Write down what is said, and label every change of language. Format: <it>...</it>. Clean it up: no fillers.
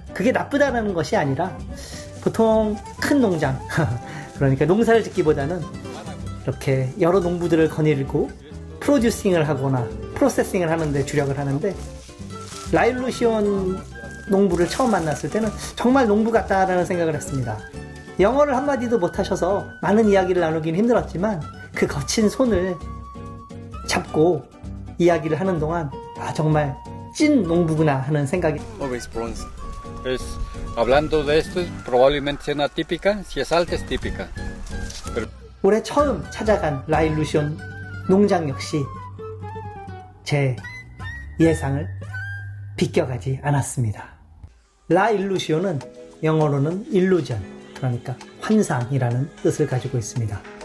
<ko>그게 나쁘다는 것이 아니라 보통 큰 농장, 그러니까 농사를 짓기보다는 이렇게 여러 농부들을 거닐고 프로듀싱을 하거나 프로세싱을 하는데 주력을 하는데, 라 일루시온 농부를 처음 만났을 때는 정말 농부 같다라는 생각을 했습니다. 영어를 한마디도 못하셔서 많은 이야기를 나누긴 힘들었지만 그 거친 손을 잡고 이야기를 하는 동안 정말 찐 농부구나 하는 생각이.</ko> <es>Hablando de esto, probablemente sea una típica. Si es alta, es típica.</es> <ko>올해 처음 찾아간 라 일루시온 농장 역시 제 예상을 비껴가지 않았습니다. 라 일루시온은 영어로는 일루전, 그러니까 환상이라는 뜻을 가지고 있습니다.</ko>